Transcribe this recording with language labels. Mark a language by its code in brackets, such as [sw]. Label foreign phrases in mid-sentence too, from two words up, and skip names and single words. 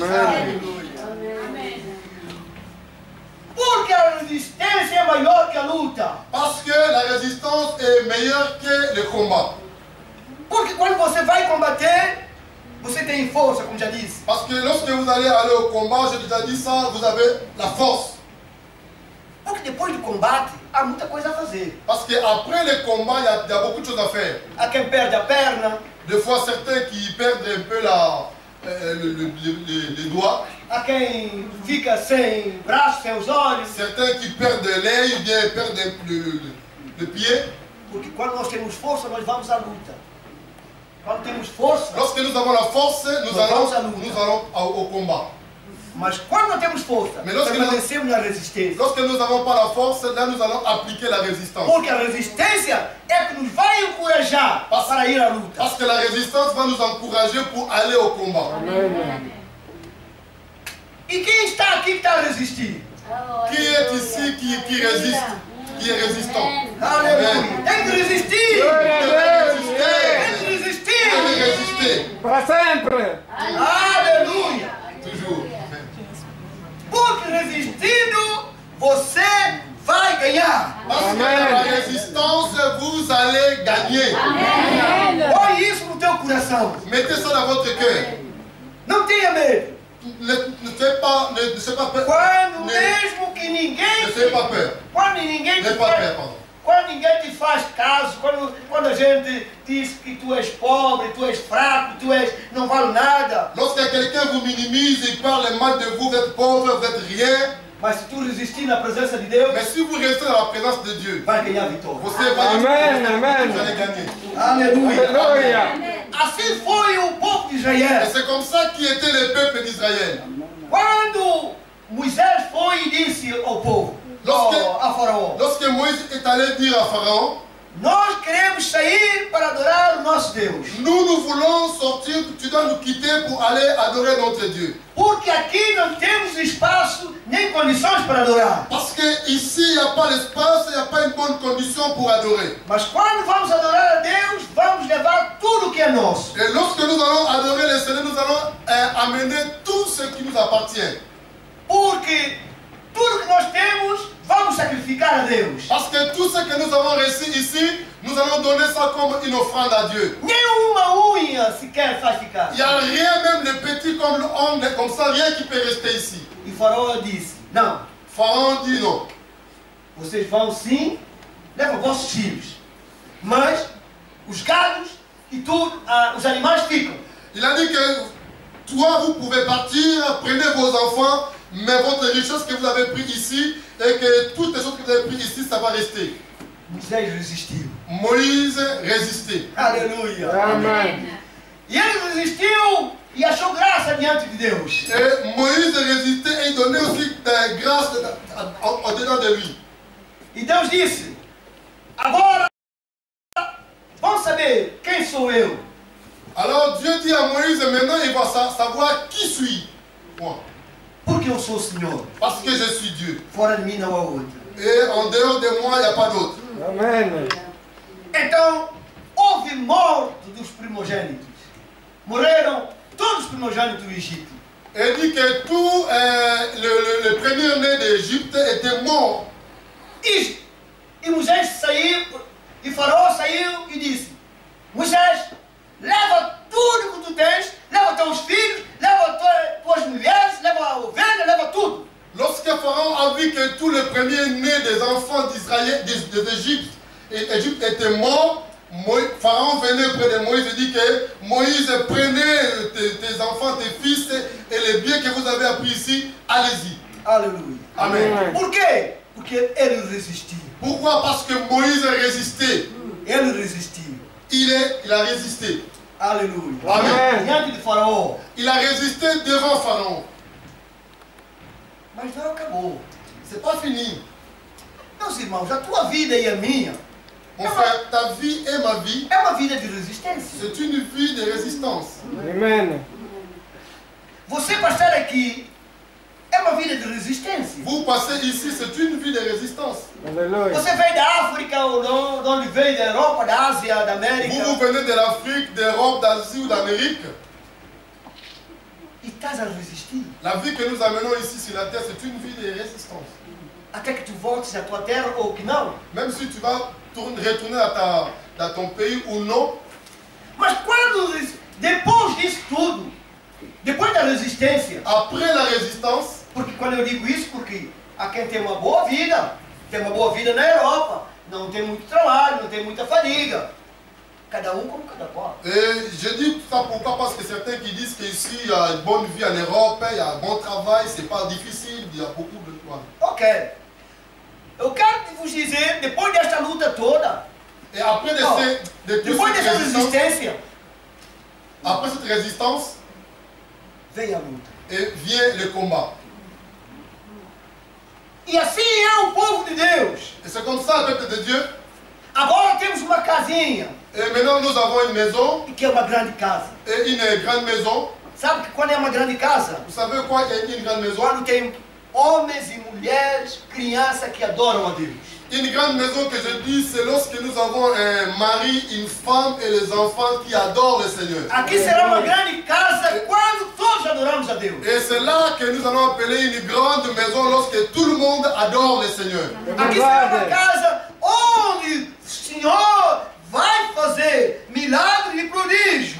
[pt] Amém. Porque a resistência é maior que a luta. [fr] Parce que la résistance est meilleure que le combat. [pt] Porque quando você vai combater, você tem força, como já disse. [fr] Parce que lorsque vous allez aller au combat, j'ai déjà dit ça, vous avez la force. [pt] Porque depois do combate, há muita coisa a fazer. [fr] Parce qu'après le combat, il y a beaucoup de choses à faire. [pt] Há quem perde a perna, [fr] Des fois, certains qui perdent un peu les doigts, [pt] há quem fica sem braço, sem os olhos. [fr] certains qui perdent l'œil, ou bien perdent le pied. [pt] Porque quando nós temos força, nós vamos à luta. Quando temos força, [fr] Lorsque nous avons la force, nous [pt] vamos à [fr] allons [pt] luta. [fr] au combat. [pt] mas quando não temos força, Mas nós permanecemos na resistência. [fr] Lorsque nous n'avons pas la force, là nous allons appliquer la résistance. [pt] Porque a resistência é que nos vai encorajar para ir à luta. [fr] Parce que la résistance va nous encourager pour aller au combat. [pt] Amém. E quem está aqui que está a resistir? [fr] Qui est ici qui résiste, qui est résistant? [pt] Aleluia! Tem que resistir! Glória a Deus. Tem que [fr] Vous devez [pt] resistir! [fr] résister, [pt] Para sempre. Aleluia! [fr] toujours. [pt] Porque resistindo, você vai ganhar. [fr] Parce que dans la résistance, vous allez gagner. [pt] Põe isso no teu coração. [fr] Mettez ça dans votre cœur. [pt] Não tenha medo. [fr] Ne soyez pas peur. [pt] Quando [fr] Ne [pt] mesmo que ninguém [fr] soyez pas peur. [pt] quando ninguém [fr] N'ayez [pt] te [fr] pas [pt] faz, [fr] peur, pardon. [pt] quando ninguém te faz caso, quando a gente diz que tu és pobre, tu és fraco, não vale nada, [fr] Lorsque quelqu'un vous minimise, il parle mal de vous, vous êtes pauvre, vous êtes rien. [pt] mas se tu resistir na presença de Deus, [fr] Mais si vous restez dans la présence de Dieu, [pt] vai ganhar a vitória. [fr] vous allez [pt] Amém, amém. [fr] vous allez gagner. [pt] Aleluia. Aleluia. Assim foi o povo de [fr] Et [pt] Israel. [fr] c'est comme ça qu'était le peuple d'Israël. [pt] Quando Moisés foi e disse ao povo, a Faraó, [fr] Lorsque Moïse est allé dire à Pharaon, [pt] nós queremos sair para adorar o nosso Deus. [fr] nous voulons sortir, tu dois nous quitter pour aller adorer notre Dieu. [pt] Porque aqui não temos espaço nem condições para adorar. [fr] Parce qu'ici, il n'y a pas l'espace, il n'y a pas une bonne condition pour adorer. [pt] Mas quando vamos adorar a Deus, vamos levar tudo que é nosso. [fr] Et lorsque nous allons adorer le Seigneur, nous allons amener tout ce qui nous appartient. [pt] Porque tudo que nós temos, vamos sacrificar a Deus. [fr] Parce que tout ce que nous avons reçu ici, nous allons donner ça comme une offrande à Dieu. [pt] Nenhuma unha sequer faz ficar. [fr] Il n'y a rien, même le petit comme l'homme, comme ça, rien qui peut rester ici. [pt] E Faraó disse, não, [fr] Pharaon dit non. [pt] Vocês vão sim, levam vossos filhos. Mas os gados e tudo, os animais ficam. [fr] Il a dit que toi, vous pouvez partir, prenez vos enfants, mais votre richesse que vous avez pris ici, et que toutes les choses que vous avez pris ici, ça va rester. [pt] Moisés resistiu. [fr] Moïse résistait. [pt] Aleluia. Amen. E ele resistiu e achou graça diante de Deus. [fr] Et Moïse résistait et il donnait aussi des grâces au-dedans de lui. [pt] E Deus disse, agora vamos saber quem sou eu. [fr] Alors Dieu dit à Moïse, maintenant il va savoir qui suis moi. [pt] Porque eu sou o Senhor. [fr] Parce que je suis Dieu. [pt] Fora de mim não há outro. [fr] Et en dehors de moi, il n'y a pas d'autre. [pt] Amen. Então, houve morte dos primogênitos. Morreram todos os primogênitos do Egito. [fr] Et dit que tout le premier-né d'Égypte était mort. [pt] E Moisés saiu, e Faraó saiu e disse, Moisés, leva tudo que tu tens, leva teus filhos, leva tuas mulheres, leva a ovelha, leva tudo. [fr] Lorsque Pharaon a vu que tout le premier-né des enfants d'Israël, d'Égypte était mort, Pharaon venait près de Moïse et dit que Moïse, prenez tes enfants, tes fils et les biens que vous avez appris ici, allez-y. Alléluia. Amen. [pt] Por quê? Porque ele resistiu. [fr] Pourquoi? Parce que Moïse résistait. [pt] Ele resistiu. [fr] Il a résisté. [pt] Aleluia. Amen. Diante de Faraó. [fr] Il a résisté devant Pharaon. [pt] Mas não acabou. [fr] C'est pas fini. [pt] Meus irmãos, a tua vida e a minha [fr] Mon frère, ta vie et ma vie, [pt] é uma vida de resistência. [fr] c'est une vie de résistance. [pt] Amen. Você para estar aqui é uma vida de resistência. [fr] Vous passez ici, c'est une vie de résistance. [pt] Aleluia. Você veio da África ou não, de onde veio, da Europa, da Ásia, da América. [fr] Vous venez de l'Afrique, d'Europe, d'Asie ou d'Amérique. [pt] E estás a resistir. [fr] La vie que nous amenons ici sur la terre, c'est une vie de résistance. [pt] Até que tu voltes à tua terra ou que não. [fr] Même si tu vas retourner dans ton pays ou non, [pt] Mas quando, depois disso tudo, depois da resistência, [fr] après la résistance, [pt] porque quando eu digo isso, porque há quem tem uma boa vida na Europa, não tem muito trabalho, não tem muita fadiga. Cada um como cada qual. [fr] et je dis ça pourquoi? Parce que certains qui disent qu'ici il y a une bonne vie en Europe, il y a un bon travail, c'est pas difficile, il y a beaucoup de choses. Ok. [pt] Eu quero vos dizer, depois desta luta toda, [fr] Et après de toute [pt] depois [fr] cette [pt] dessa [fr] résistance, [pt] resistência, [fr] après cette résistance, [pt] vem a luta. [fr] et vient le combat. [pt] E assim é o povo de Deus. [fr] Et c'est comme ça, le peuple de Dieu. [pt] Agora temos uma casinha, [fr] Et maintenant, nous avons une maison, [pt] que é uma grande casa. [fr] et une grande maison. [pt] Sabe que quando é uma grande casa, [fr] Vous savez quoi, il y a une grande maison? [pt] quando tem homens e mulheres, crianças que adoram a Deus. [fr] Une grande maison que je dis, c'est lorsque nous avons un mari, une femme et les enfants qui adorent le Seigneur. [pt] Aqui será uma grande casa quando todos adoramos a Deus. [fr] Et c'est là que nous allons appeler une grande maison lorsque tout le monde adore le Seigneur. [pt] Aqui será uma casa onde o Senhor vai fazer milagres e prodígios.